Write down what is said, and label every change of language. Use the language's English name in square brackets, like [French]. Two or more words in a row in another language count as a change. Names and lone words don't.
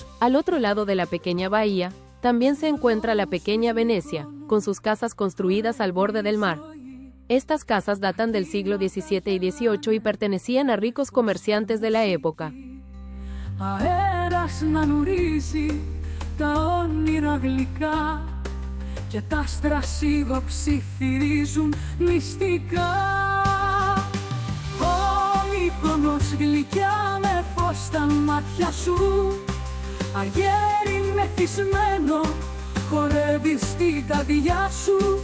[Spanish] Al otro lado de la pequeña bahía, también se encuentra la pequeña Venecia, con sus casas construidas al borde del mar. Estas casas datan del siglo XVII y XVIII y pertenecían a ricos comerciantes de la época. [Greek] Και τα άστρα ψιθυρίζουν μυστικά. Ω Μύκονος γλυκιά με φως στα μάτια σου, αγέρι μεθυσμένο χορεύεις στην καρδιά σου.